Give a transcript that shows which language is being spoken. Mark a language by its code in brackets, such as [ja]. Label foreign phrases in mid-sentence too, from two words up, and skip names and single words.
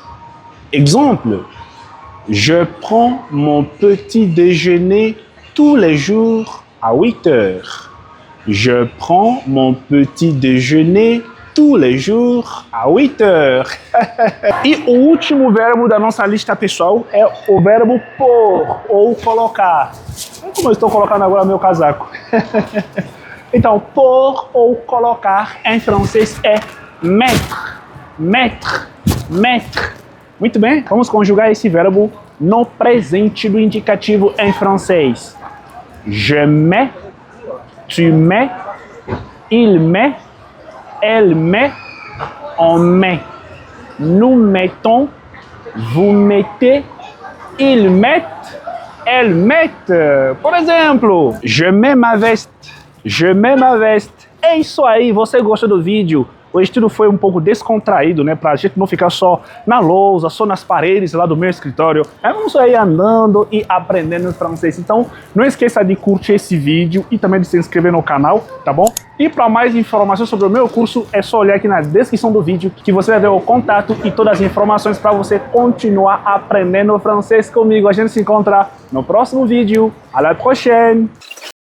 [fr] Exemple, je prends mon petit déjeuner tous les jours à 8 heures. Je prends mon petit déjeuner tous les jours à 8 heures. [pt] E o último verbo da nossa lista, pessoal, é o verbo pôr ou colocar. Como eu estou colocando agora meu casaco. Então, pôr ou colocar em francês é [fr] mettre, mettre, mettre. [pt] Muito bem, vamos conjugar esse verbo no presente do indicativo em francês. [fr] Je mets, tu mets, il met, elle met, on met. Nous mettons, vous mettez, ils mettent, elles mettent. [pt] Por exemplo, [fr] je mets ma veste, je mets ma veste. [pt] É isso aí, você gostou do vídeo? O estilo foi um pouco descontraído, né? Pra gente não ficar só na lousa, só nas paredes lá do meu escritório. Vamos aí andando e aprendendo francês. Então, não esqueça de curtir esse vídeo e também de se inscrever no canal, tá bom? E para mais informações sobre o meu curso, é só olhar aqui na descrição do vídeo que você vai ver o contato e todas as informações para você continuar aprendendo francês comigo. A gente se encontra no próximo vídeo. [fr] À la prochaine!